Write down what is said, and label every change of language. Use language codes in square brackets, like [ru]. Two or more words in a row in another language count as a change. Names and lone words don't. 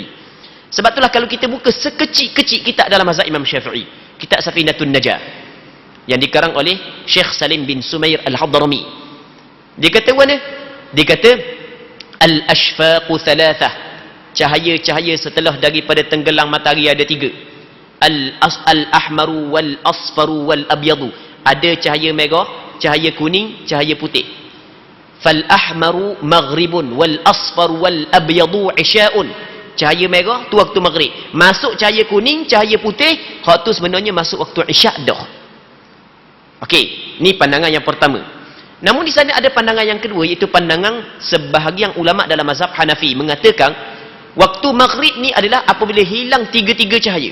[ms] Sebab itulah kalau kita buka sekecil-kecil kitab dalam mazhab Imam Syafi'i, kitab Safinatun Najah yang dikarang oleh Syekh Salim bin Sumair Al-Hadrami. Dia kata mana? Dia kata [ar] الأشفاق ثلاثة. [ms] Cahaya-cahaya setelah daripada tenggelam matahari ada 3. [ar] الأحمر والأصفر والأبيض. [ms] Ada cahaya merah, cahaya kuning, cahaya putih. [ar] فالأحمر مغرب والأصفر والأبيض عشاء. [ms] Cahaya merah tu waktu maghrib. Masuk cahaya kuning, cahaya putih, hak tu sebenarnya masuk waktu isyak dah. Okey, ni pandangan yang pertama. Namun di sana ada pandangan yang kedua, iaitu pandangan sebahagian ulama dalam mazhab Hanafi mengatakan waktu maghrib ni adalah apabila hilang 3 cahaya.